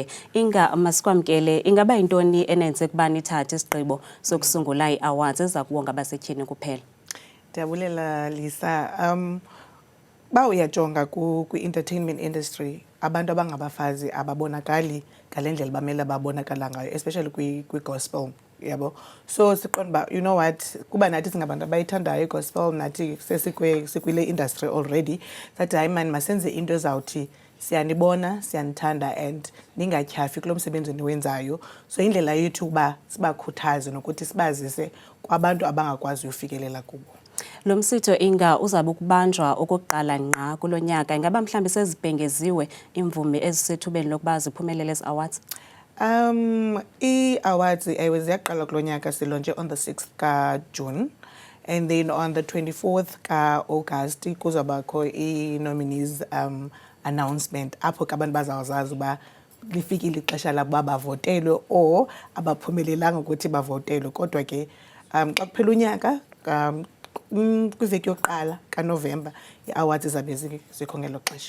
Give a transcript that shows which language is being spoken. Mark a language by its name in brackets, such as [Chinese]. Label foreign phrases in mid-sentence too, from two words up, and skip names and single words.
[Xhosa] Inga, masikwamkele, ingaba yintoni enenze kuba nithathe isigqibo sokusungula ii-awards eza kuwonga abasetyhini kuphela? Ndiyabulela Lisa. Ba uyajonga kwi- [English] entertainment industry, [Xhosa] abantu abangabafazi ababonakali ngale ndlela bamele babonakala ngayo, especially kwi-gospel, yabo. So siqonda uba, [English] you know what, [Xhosa] kuba nathi singabantu abayithandayo i-gospel, nathi sikwile [English] industry already, that [Xhosa] hayi mani masenze into ezawuthi siyanibona, siyanithanda and ningatyhafi kulo msebenzi niwenzayo. So indlela yethu uba sibakhuthaze nokuthi sibazise kwabantu abangakwazi ufikelela kubo. Lo msitho Inga uzabe ukubanjwa okokuqala ngqa kulo nyaka. Ingaba mhlawumbi sezibhengeziwe imvume ezisethubeni lokuba ziphumelele ezi awards? I-awards ziyaqala kulo nyaka, silontshe [English] on the 6th [Xhosa] kaJune, [English] and then on the 24th [Xhosa] kaAugust kuzabakho i- [English] nominees announcement [Xhosa] apho ke abantu bazawuzazi uba lifikile ixesha labo uba bavotelwe or abaphumelelanga ukuthi bavotelwe. Kodwa ke xa kuphela unyaka kwiveki yokuqala kaNovemba i-awards zabe zikho ngelo xesha.